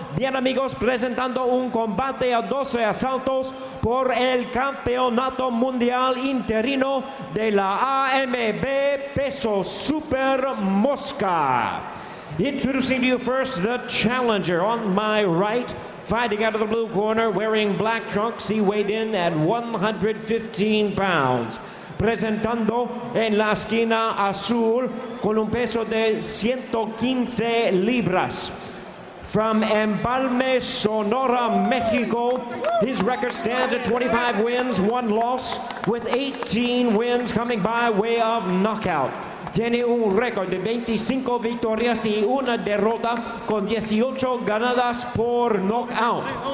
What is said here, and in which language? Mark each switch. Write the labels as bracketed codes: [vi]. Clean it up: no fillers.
[es] Bien, amigos, presentando un combate a 12 asaltos por el Campeonato Mundial Interino de la AMB Peso Super Mosca. [en] Introducing to you first the challenger on my right, fighting out of the blue corner, wearing black trunks. He weighed in at 115 pounds. [es] Presentando en la esquina azul con un peso de 115 libras. [en] From Empalme, Sonora, Mexico, his record stands at 25 wins, 1 loss, with 18 wins coming by way of knockout. [es] Tiene un récord de 25 victorias y una derrota con 18 ganadas por knockout.